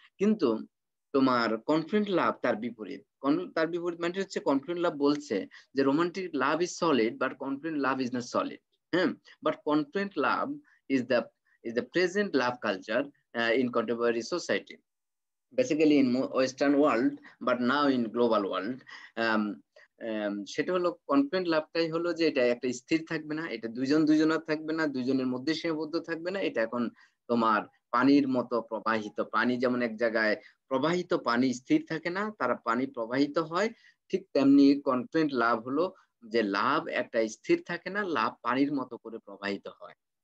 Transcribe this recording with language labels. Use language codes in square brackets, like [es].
[bn] কিন্তু তোমার কনফ্লিক্ট লাভ তার বিপরীত। তার বিপরীত মানে হচ্ছে কনফ্লিক্ট লাভ বলছে যে [en] Romantic love is solid but conflict love is not solid. হ্যাঁ, but conflict love is the present love culture in contemporary society, basically in western world but now in global world. [bn] um, সেটা হলো conflict লাভটাই হলো যে এটা একটা স্থির থাকবে না, এটা দুজনের থাকবে না, দুজনের মধ্যে সীমাবদ্ধ থাকবে না, এটা এখন তোমার পানির মতো প্রবাহিত। পানি যেমন এক জায়গায় প্রবাহিত, পানি স্থির থাকে না, তারা পানি প্রবাহিত হয়, ঠিক তেমনি কনফ্লিক্ট লাভ হলো যে লাভ একটা স্থির থাকে না, লাভ পানির মতো করে প্রবাহিত হয়।